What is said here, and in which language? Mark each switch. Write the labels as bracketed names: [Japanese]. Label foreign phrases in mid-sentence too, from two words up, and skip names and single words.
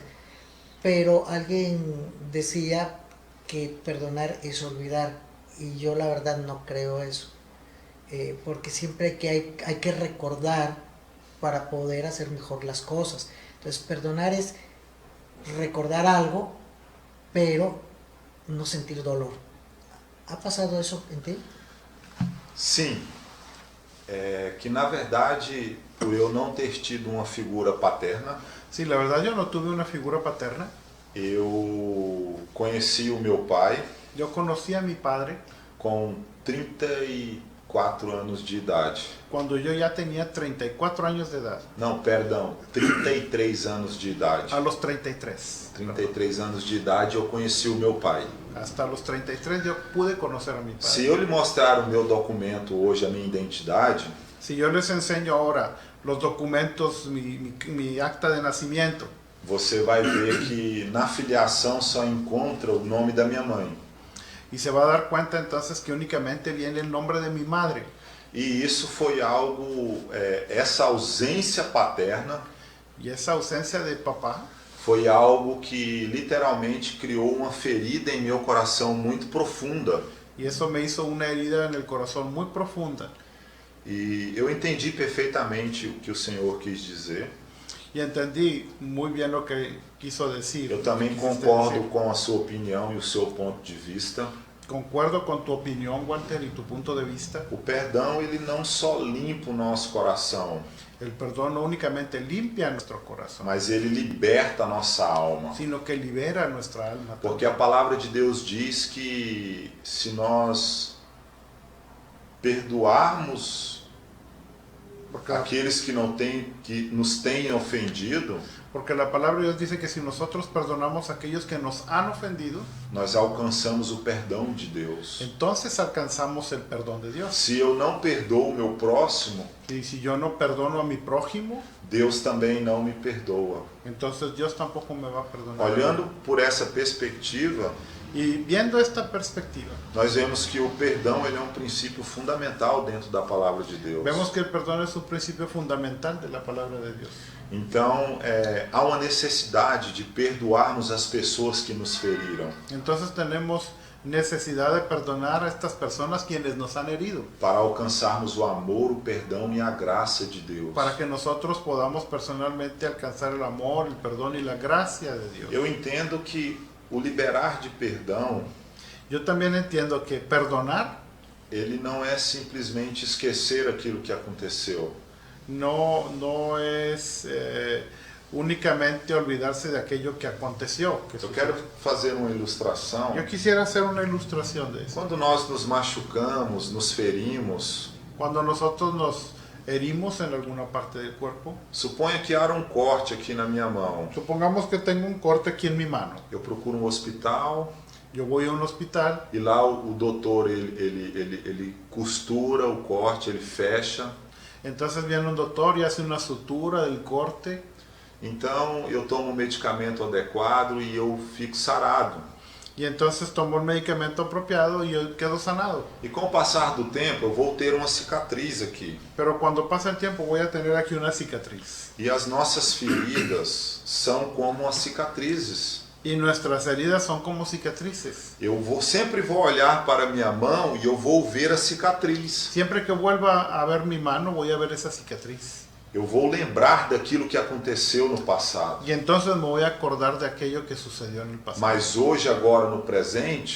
[Spanish] Pero alguien decía que perdonar es olvidar, y yo la verdad no creo eso, porque siempre hay que recordar para poder hacer mejor las cosas. Entonces perdonar es recordar algo, pero no sentir dolor. ¿Ha pasado eso en ti? [Portuguese] Sim, que na verdade, por eu não ter tido uma figura paterna, [Spanish] Sí, la verdad yo no tuve una figura paterna. [Portuguese] eu conheci o meu pai [Spanish] Yo conocí a mi padre [Portuguese] com 34 anos de idade. [Spanish] cuando yo ya tenía 34 años de edad. [Portuguese] Não, perdão, 33 anos de idade. [Spanish] A los 33. [Portuguese] 33 anos de idade eu conheci o meu pai. [Spanish] Hasta los 33 yo pude conocer a mi padre. [Portuguese] Se eu lhe mostrar o meu documento hoje, a minha identidade, [Spanish] Si yo les enseño ahora los documentos, mi acta de nacimiento, [Portuguese] você vai ver que na filiação só encontra o nome da minha mãe. [Spanish] y se va a dar cuenta entonces que únicamente viene el nombre de mi madre. [Portuguese] E isso foi algo, essa ausência paterna [Spanish] Y esa ausencia de papá [Portuguese] foi algo que literalmente criou uma ferida em meu coração muito profunda. [Spanish] y eso me hizo una herida en el corazón muy profunda. [Portuguese] E eu entendi perfeitamente o que o Senhor quis dizer. [Spanish] Y entendí muy bien lo que quiso decir. [Portuguese] Eu também [Spanish] Quisiste [Portuguese] concordo [Spanish] decir. [Portuguese] com a sua opinião e o seu ponto de vista. [Spanish] Concuerdo con tu opinión, Walter, y tu punto de vista. [Portuguese] O perdão, ele não só limpa o nosso coração, [Spanish] El perdón no únicamente limpia nuestro corazón, [Portuguese] mas ele liberta a nossa alma. [Spanish] sino que libera nuestra alma. [Portuguese] Porque a palavra de Deus diz que se nós perdoarmos [Spanish] Porque, [Portuguese] aqueles que nos têm ofendido, [Spanish] porque la palabra de Dios dice que si nosotros perdonamos a aquellos que nos han ofendido, [Portuguese] nós alcançamos o perdão de Deus. [Spanish] entonces alcanzamos el perdón de Dios. [Portuguese] Se eu não perdoo o meu próximo, [Spanish] Y si yo no perdono a mi prójimo, [Portuguese] Deus também não me perdoa. [Spanish] entonces Dios tampoco me va a perdonar. [Portuguese] Olhando por essa perspectiva, [Spanish] Y viendo esta perspectiva, [Portuguese] nós vemos que o perdão ele é um princípio fundamental dentro da palavra de Deus. [Spanish] vemos que el perdón es un principio fundamental de la palabra de Dios. [Portuguese] Então, há uma necessidade de perdoarmos as pessoas que nos feriram, [Spanish] Entonces tenemos necesidad de perdonar a estas personas quienes nos han herido, [Portuguese] para alcançarmos o amor, o perdão e a graça de Deus. [Spanish] para que nosotros podamos personalmente alcanzar el amor, el perdón y la gracia de Dios. [Portuguese] Eu entendo que o liberar de perdão, [Spanish] Yo también entiendo que perdonar [Portuguese] ele não é simplesmente esquecer aquilo que aconteceu. [Spanish] no es únicamente olvidarse de aquello que aconteció. [Portuguese] Que Eu quero fazer uma ilustração. [Spanish] Yo quisiera hacer una ilustración de eso. [Portuguese] Quando nós nos machucamos, nos ferimos, [Spanish] Cuando nosotros nos herimos en alguna parte del cuerpo, [Portuguese] suponha que há um corte aqui na minha mão. [Spanish] supongamos que tengo un corte aquí en mi mano. [Portuguese] Eu procuro um hospital [Spanish] Yo voy a un hospital [Portuguese] e lá o doutor ele costura o corte, ele fecha. [Spanish] Entonces viene un doctor y hace una sutura del corte. [Portuguese] Então eu tomo um medicamento adequado e eu fico sarado. [Spanish] Y entonces tomo el medicamento apropiado y yo quedo sanado. [Portuguese] E com o passar do tempo eu vou ter uma cicatriz aqui. [Spanish] Pero cuando pasa el tiempo voy a tener aquí una cicatriz. [Portuguese] E as nossas feridas são como as cicatrizes. [Spanish] Y nuestras heridas son como cicatrices. [Portuguese] Sempre vou olhar para a minha mão e eu vou ver a cicatriz. [Spanish] Siempre que vuelva a ver mi mano voy a ver esa cicatriz. [Portuguese] Eu vou lembrar daquilo que aconteceu no passado. [Spanish] Y entonces me voy a acordar de aquello que sucedió en el pasado. [Portuguese] Mas hoje, agora no presente,